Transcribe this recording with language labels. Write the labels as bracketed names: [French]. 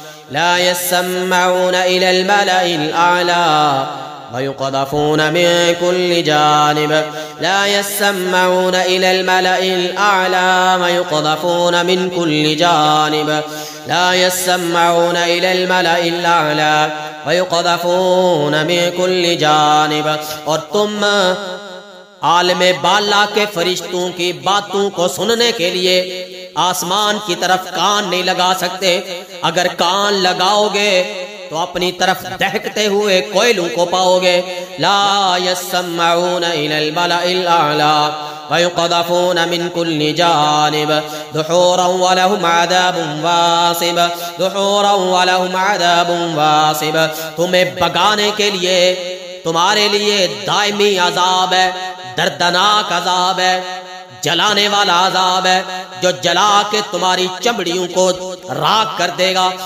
[Arabic] لا يسمعون إلى الملأ الأعلى ويقذفون من كل جانب. لا يسمعون إلى الملأ الأعلى ويقذفون من كل جانب. لا يسمعون إلى الملأ الأعلى ويقذفون من كل جانب. [Urdu] اور تم عالم بالا کے فرشتوں کی باتوں کو سننے کے لیے آسمان کی طرف کان نہیں لگا سکتے. اگر کان لگاؤ گے تو اپنی طرف دہکتے ہوئے کوئلوں کو پاؤ گے. [Arabic] لا يسمعون إلى الملأ الأعلى ويقذفون من كل جانب دحورا ولهم عذاب واصب. دحورا ولهم عذاب واصب. [Urdu] تمہیں بگانے کے لیے تمہارے لیے دائمی عذاب ہے، دردناک عذاب ہے، جلانے والا عذاب ہے جو جلا کے تمہاری چمڑیوں کو راکھ کر دے گا.